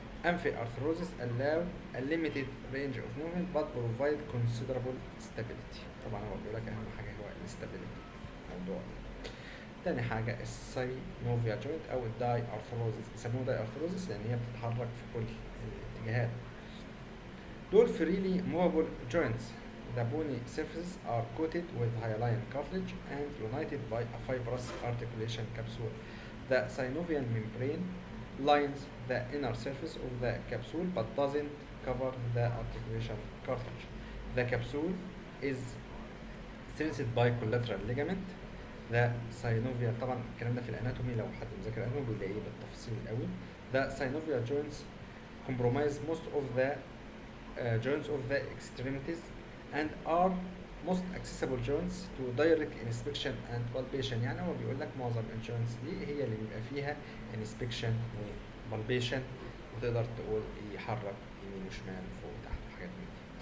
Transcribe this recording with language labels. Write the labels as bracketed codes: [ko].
[en] Amphiarthrosis allow a limited range of movement but provide considerable stability. [ar] طبعا هو بيقول لك اهم حاجه هو الاستابيليتي في الموضوع. تاني حاجه الساينوفيال جوينت او الداي ارثروزس، بيسموه داي ارثروزس لان هي بتتحرك في كل الاتجاهات. دول فريلي موفابل جوينتس [en] the bony surfaces are coated with hyaline cartilage and united by a fibrous articulation capsule. The synovial membrane lines the inner surface of the capsule but doesn't cover the articulation cartilage. The capsule is strengthened by collateral ligament. The synovial [ar] طبعا الكلام ده في الاناتومي لو حد مذاكر اناتومي بيلاقيه بالتفصيل قوي. [en] The synovial joints comprise most of the joints of the extremities and are most accessible joints to direct inspection and palpation. [ar] يعني هو بيقول لك معظم الجوينتس دي هي اللي بيبقى فيها inspection و palpation وتقدر تقول يحرك يمين وشمال وفوق وتحت وحاجات من دي.